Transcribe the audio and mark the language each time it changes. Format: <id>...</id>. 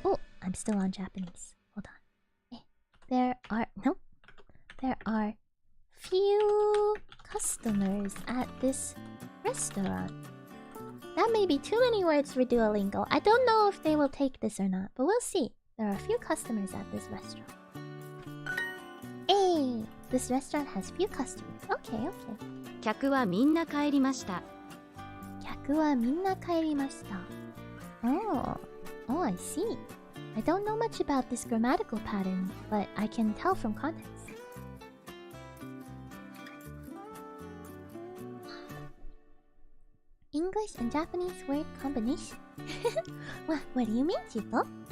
<en>Oh, I'm still on Japanese. Hold on. There are few customers at this restaurant. That may be too many words for Duolingo. I don't know if they will take this or not, but we'll see. There are few customers at this restaurant. Hey, this restaurant has few customers. Okay.</en> <ja>客はみんな帰りました。客はみんな帰りました。</ja> <en>Oh, I see. I don't know much about this grammatical pattern, but I can tell from context. English and Japanese word combination. What do you mean, Chico?</en>